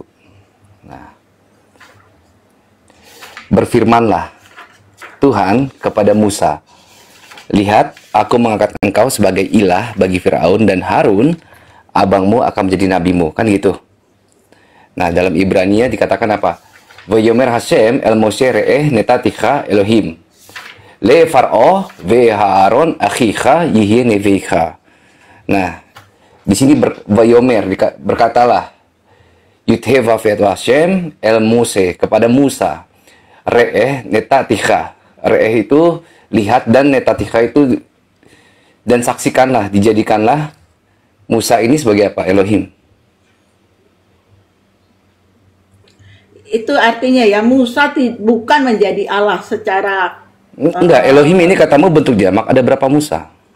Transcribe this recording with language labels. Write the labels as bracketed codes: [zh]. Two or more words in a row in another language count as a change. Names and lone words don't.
[id] Nah, berfirmanlah Tuhan kepada Musa, lihat, aku mengangkat engkau sebagai ilah bagi Firaun dan Harun, abangmu akan menjadi nabimu. Kan gitu. Nah, dalam Ibrania dikatakan apa? [he] ויאמר השם אל משה ראה נתתיך אלהים. לפרעה ואהרן אחיך יהיה נביאך. [id] Nah, di sini Vayomer berkatalah Yudheva vet [he] השם אל משה [id] kepada Musa. [he] ראה נתתיך. [id] Re'eh itu lihat, dan netaticha itu dan saksikanlah, dijadikanlah Musa ini sebagai apa? Elohim. Itu artinya ya Musa bukan menjadi Allah secara enggak, Elohim ini katamu bentuk jamak, ada berapa Musa?